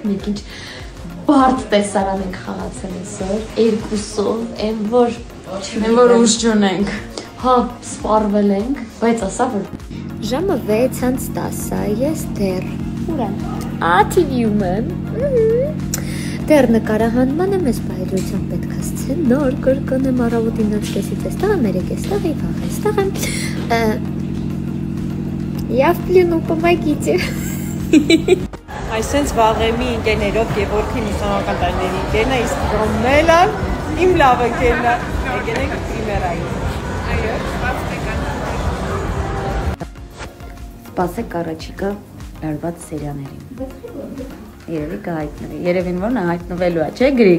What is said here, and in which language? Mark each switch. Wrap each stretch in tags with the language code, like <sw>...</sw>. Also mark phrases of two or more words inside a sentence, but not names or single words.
<hy>մենք ինչ բարդ տեսարան ենք խաղացել այսօր, 2-ով, այն որ ուժ չունենք։ Հա, սպառվել ենք, բայց ասա որ ժամը 6:10 ես դեռ ուր եմ։ TV-ում եմ։ Դեռ նկարահանման եմ, ես բայրության պետք է սցենար կրկնեմ առավոտին 9:30-ից էստեղ եմ, 3:00-ից եւ վաղ էստեղ եմ։</hy> <ru>Я в плену, помогите։</ru> <hy>Այսենց վաղեմի ընկերներով Գևորգի ուսանողական տարիների ընկերն է, իսկ Ռոմելան իմ լավ ընկերն է։ Եկել ենք պրիմերային։ Այո, Սպասեք առաջիկա լարված սերիաներին։ Երևի կհայտնվի։ Երևին որ նա հայտնվելու է, չէ՞ Գրիգ։</hy>